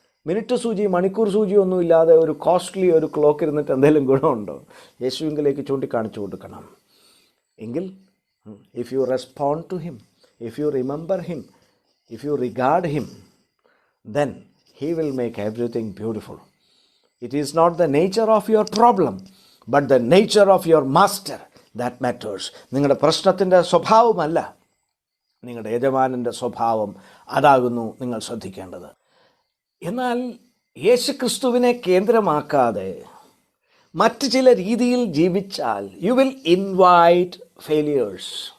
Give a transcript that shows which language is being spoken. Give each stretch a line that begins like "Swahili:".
Malayalam: Minute സൂചി, മണിക്കൂർ സൂചി ഒന്നും ഇല്ലാതെ ഒരു കോസ്റ്റ്ലി ഒരു ക്ലോക്ക് ഇരുന്നിട്ട് എന്തെങ്കിലും ഗുണമുണ്ടോ? യേശുവിലേക്ക് ചൂണ്ടിക്കാണിച്ചു കൊടുക്കണം. എങ്കിൽ
English: If you respond to him, if you remember him, if you regard him, then he will make everything beautiful. It is not the nature of your problem, but the nature of your master that matters.
Malayalam: നിങ്ങളുടെ പ്രശ്നത്തിൻ്റെ സ്വഭാവമല്ല, നിങ്ങളുടെ യജമാനൻ്റെ സ്വഭാവം, അതാകുന്നു നിങ്ങൾ ശ്രദ്ധിക്കേണ്ടത്. എന്നാൽ യേശുക്രിസ്തുവിനെ കേന്ദ്രമാക്കാതെ മറ്റ് ചില രീതിയിൽ ജീവിച്ചാൽ
English: You will invite failures.